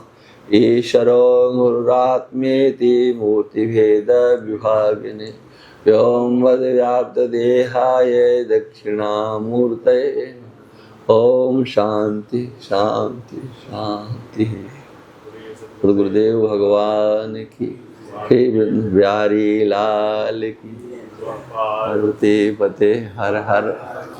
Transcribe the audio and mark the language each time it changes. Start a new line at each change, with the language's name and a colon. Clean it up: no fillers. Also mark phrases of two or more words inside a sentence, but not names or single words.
Sanskrit: ईश्वरो गुरुरात्मेति मूर्तिभेदविभागिने व्योमवद्व्याप्तदेहाय दक्षिणामूर्तये ओम शांति शांति शांति।
Hindi: गुरुदेव भगवान की, हे बिहारी लाल की, हरते पते हर हर।